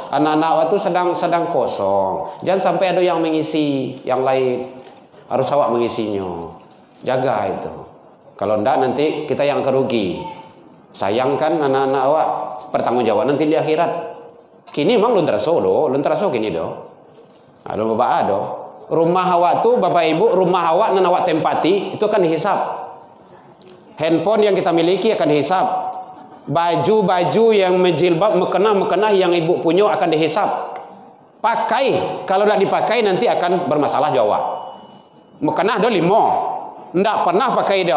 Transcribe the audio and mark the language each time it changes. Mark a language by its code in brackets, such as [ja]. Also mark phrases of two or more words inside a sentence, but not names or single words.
[id] Anak-anak itu sedang kosong. Jangan sampai ada yang mengisi yang lain. Harus awak mengisinya. Jaga itu. Kalau enggak nanti kita yang kerugi. Sayangkan anak-anak awak bertanggung jawab nanti di akhirat. [min] Kini memang belum terasa kini do. [id] Ada bapak ada. Rumah awak tu bapak ibu, rumah awak dan awak tempati itu akan dihisap. Handphone yang kita miliki akan dihisap. Baju-baju yang menjilbab, mukena yang ibu punya akan dihisap. Pakai, kalau tidak dipakai nanti akan bermasalah jawab. Mukena ada 5. Tidak pernah pakai dia.